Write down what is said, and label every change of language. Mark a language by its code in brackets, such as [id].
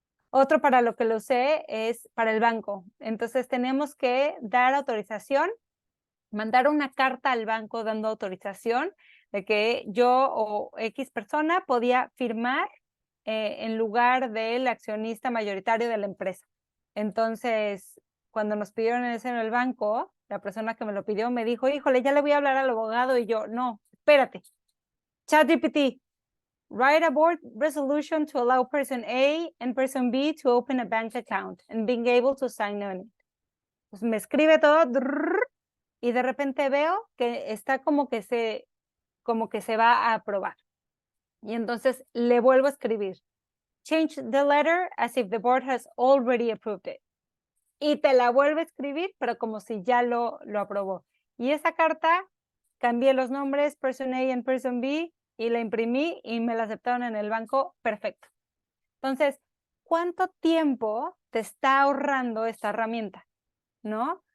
[es] Otro para lo que lo usé es para el banco. Entonces tenemos que dar autorización, mandar una carta al banco dando autorización de que yo o X persona podía firmar en lugar del accionista mayoritario de la empresa. Entonces, cuando nos pidieron eso en el banco, la persona que me lo pidió me dijo, híjole, ya le voy a hablar al abogado, y yo, no, espérate. [en] ChatGPT, write a board resolution to allow person A and person B to open a bank account and being able to sign on it. [es] Pues me escribe todo y de repente veo que está como que se va a aprobar. Y entonces le vuelvo a escribir. [en] Change the letter as if the board has already approved it. [es] Y te la vuelve a escribir, pero como si ya lo aprobó. Y esa carta, cambié los nombres, person A y person B, y la imprimí y me la aceptaron en el banco, perfecto. Entonces, ¿cuánto tiempo te está ahorrando esta herramienta? ¿No?